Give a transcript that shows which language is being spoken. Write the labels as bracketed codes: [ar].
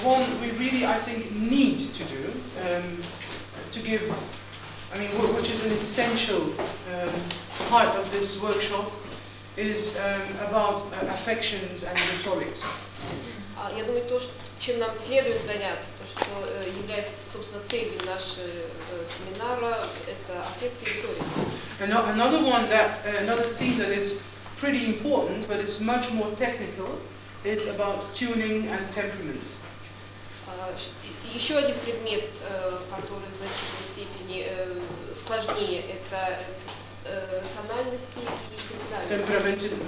[en] One we really, I think, need to do, to give, I mean, which is an essential part of this workshop, is about affections and rhetorics. [ru] Я думаю, то, чем нам следует заняться, то, что является, собственно, целью нашего семинара, это аффекты и риторика. [en] Another thing that is pretty important, but it's much more technical, is about tuning and temperaments. [ru] Еще один предмет, который в значительной степени сложнее, это тональности и темперамент.